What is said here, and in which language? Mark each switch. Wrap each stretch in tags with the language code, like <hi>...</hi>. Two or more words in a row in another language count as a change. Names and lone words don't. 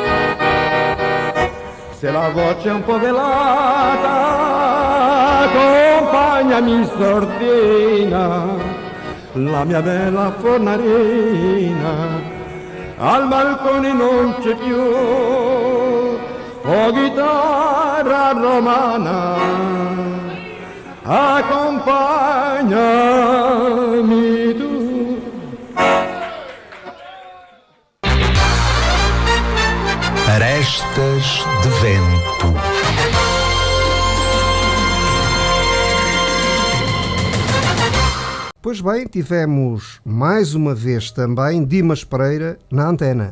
<it>Se la voce è un po' velata, accompagnami sordina, la mia bella fornarina, al balcone non c'è più. Oh chitarra romana, accompagnami tu.</it> <pt>Arestas de Vento. Pois bem, tivemos mais uma vez também Dimas Pereira na antena.</pt>